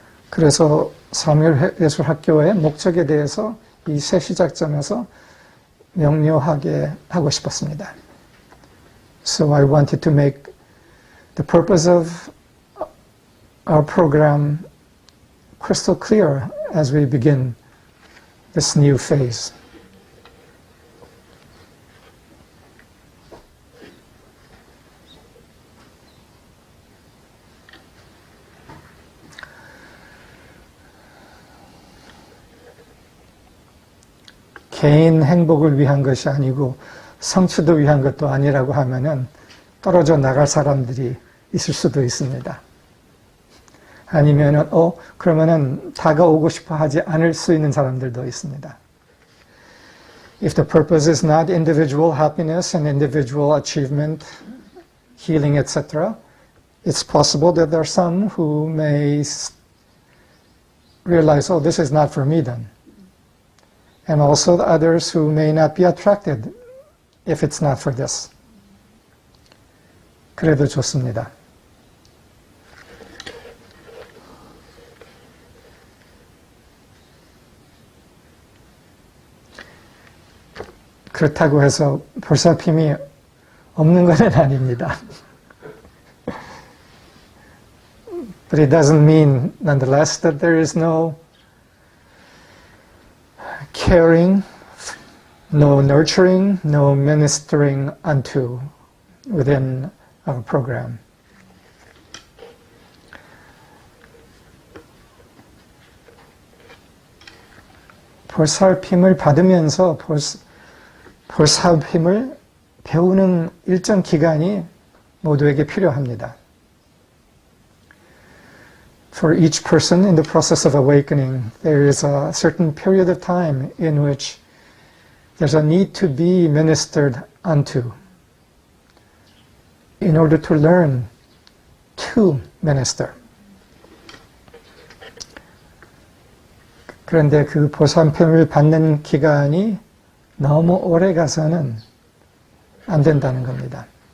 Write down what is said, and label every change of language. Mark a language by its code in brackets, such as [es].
[ko] 그래서 사무엘 예술학교의 목적에 대해서 이 새 시작점에서 명료하게 하고 싶었습니다. [en] So I wanted to make the purpose of our program crystal clear as we begin this new phase. [ko] 개인 행복을 위한 것이 아니고 성취도 위한 것도 아니라고 하면은 떨어져 나갈 사람들이 있을 수도 있습니다. 아니면은 그러면은 다가오고 싶어 하지 않을 수 있는 사람들도 있습니다. [en] If the purpose is not individual happiness and individual achievement, healing, etc., it's possible that there are some who may realize, this is not for me then. And also the others who may not be attracted if it's not for this. [ko] 그래도 좋습니다. 그렇다고 해서 보살핌이 없는 것은 아닙니다. [en] But it doesn't mean, nonetheless, that there is no caring, no nurturing, no ministering unto within our program. [ko] 보살핌을 받으면서 보살핌을 배우는 일정 기간이 모두에게 필요합니다. [en] For each person in the process of awakening, there is a certain period of time in which there's a need to be ministered unto in order to learn to minister. [ko] 그런데 그 보살핌을 받는 기간이 너무 오래 가서는 안 된다는 겁니다.